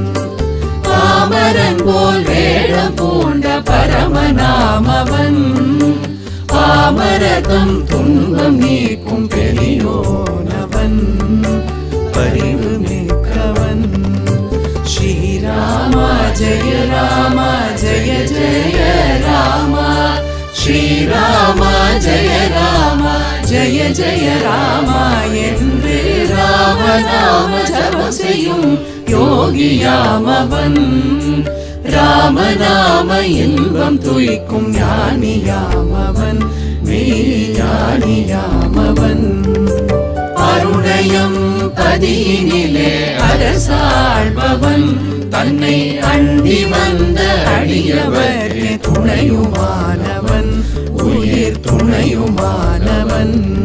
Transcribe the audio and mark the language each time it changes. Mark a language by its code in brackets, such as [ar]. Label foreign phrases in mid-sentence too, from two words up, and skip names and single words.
[ta] பாமரன் போல் வேடம் பூண்ட பரமநாமவன், பாமரத்தம் துன்பம் நீக்கும் பெரியோனவன், பரிவு மிக்கவன்। [hi] श्री राम जय राम जय जय राम, श्री राम जय राम जय जय राम [ta] என்று ராம நாம ஜபம் செய்யும் யோகியாம் அவன், ராம நாம இன்பம் துய்க்கும் ஞானியாம் அவன், மெய் ஞானியாம் அவன்। அருணயம் பதியினிலே அரசாழ்பவன், தன்னை அண்டி வந்த அடியவர்க்கு துணையுமானவன், உயிர் துணையுமானவன்।